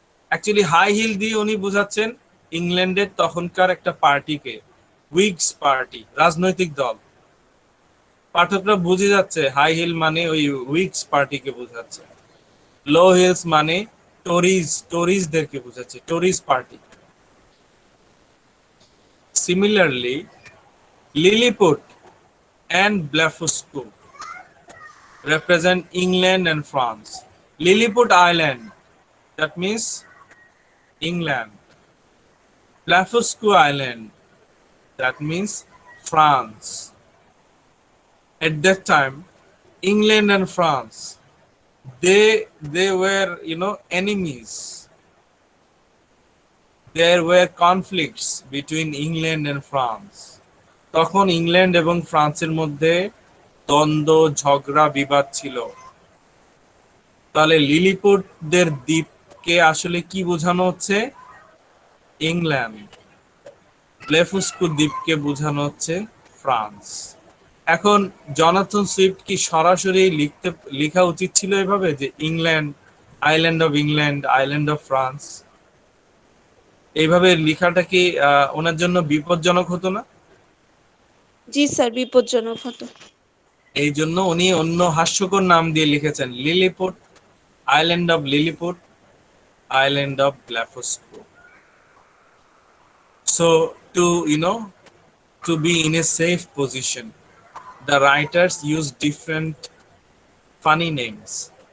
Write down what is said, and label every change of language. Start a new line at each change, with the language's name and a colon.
Bangla: Actually high heel দিয়ে উনি বোঝাচ্ছেন ইংল্যান্ডের তখনকার একটা পার্টিকে, উইগস পার্টি, রাজনৈতিক দল। পাঠকরা বুঝে যাচ্ছে হাই হিল মানে ওই উইগস পার্টিকে বোঝাচ্ছে। লো হিলস মানে টোরিজদেরকে বোঝাচ্ছে, টোরিজ party.
English: Similarly, Lilliput and Blefuscu represent England and France. Lilliput Island, that means England. Blefuscu Island, that means France. At that time, England and France, they were, enemies. There were conflicts between England and France.
Bangla: তখন England এবং ফ্রান্সের মধ্যে দ্বন্দ্ব, ঝগড়া, বিবাদ ছিল। তাহলে লিলিপুটদের দ্বীপকে আসলে কি বোঝানো হচ্ছে? ইংল্যান্ড। ব্লেফুস্কু দ্বীপকে বোঝানো হচ্ছে ফ্রান্স। এখন জনাথন সুইফট কি সরাসরি লেখা উচিত ছিল এভাবে, যে England,
English: Island of England, island of France?
Bangla: এইভাবে লেখাটা কি ওনার জন্য বিপজ্জনক হতো না? জি স্যার, বিপজ্জনক হতো। এই জন্য উনি অন্য হাস্যকর নাম দিয়ে লিখেছেন, lilliput,
English: Island of Lilliput, island of Blefuscu. So to be in a safe position, the writers use different funny names.